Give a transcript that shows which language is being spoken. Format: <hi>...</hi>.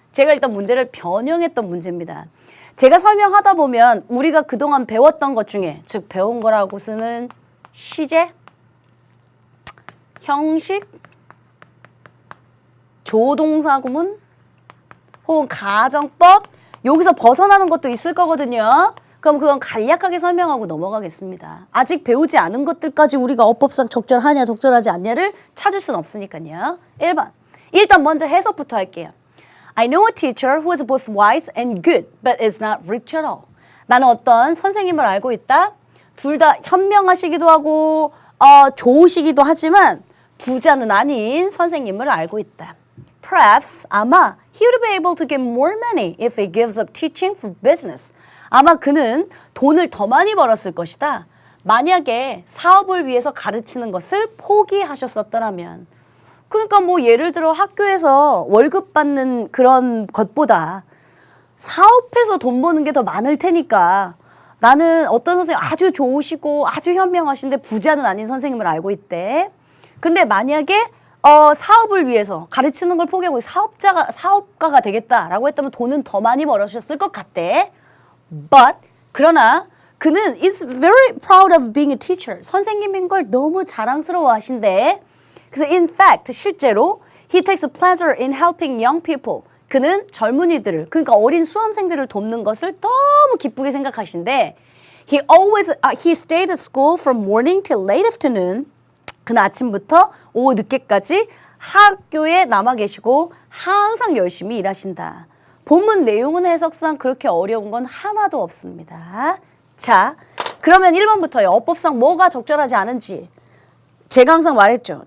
<ko>제가 일단 문제를 변형했던 문제입니다. 제가 설명하다 보면 우리가 그동안 배웠던 것 중에, 즉 배운 거라고 쓰는 시제, 형식, 조동사 구문, 혹은 가정법, 여기서 벗어나는 것도 있을 거거든요. 그럼 그건 간략하게 설명하고 넘어가겠습니다. 아직 배우지 않은 것들까지 우리가 어법상 적절하냐 적절하지 않냐를 찾을 수는 없으니까요. 1번. 일단 먼저 해석부터 할게요.</ko> <en>I know a teacher who is both wise and good, but is not rich at all.</en> <ko>나는 어떤 선생님을 알고 있다. 둘 다 현명하시기도 하고 좋으시기도 하지만 부자는 아닌 선생님을 알고 있다.</ko> <en>Perhaps,</en> <ko>아마</ko> <en>he would be able to get more money if he gives up teaching for business.</en> <ko>아마 그는 돈을 더 많이 벌었을 것이다. 만약에 사업을 위해서 가르치는 것을 포기하셨었더라면. 그러니까 뭐 예를 들어 학교에서 월급 받는 그런 것보다 사업해서 돈 버는 게 더 많을 테니까 나는 어떤 선생님 아주 좋으시고 아주 현명하신데 부자는 아닌 선생님을 알고 있대. 근데 만약에 사업을 위해서 가르치는 걸 포기하고 사업가가 되겠다라고 했다면 돈은 더 많이 벌으셨을 것 같대.</ko> <en>But</en> <ko>그러나 그는</ko> <en>is very proud of being a teacher.</en> <ko>선생님인 걸 너무 자랑스러워 하신대. 그래서</ko> <en>in fact</en> <ko>실제로</ko> <en>he takes a pleasure in helping young people.</en> <ko>그는 젊은이들을 그러니까 어린 수험생들을 돕는 것을 너무 기쁘게 생각하신대.</ko> <en>He stayed at school from morning till late afternoon.</en> <ko>그는 아침부터 오후 늦게까지 학교에 남아 계시고 항상 열심히 일하신다. 본문 내용은 해석상 그렇게 어려운 건 하나도 없습니다. 자, 그러면 1번부터요. 어법상 뭐가 적절하지 않은지. 제가 항상 말했죠.</ko>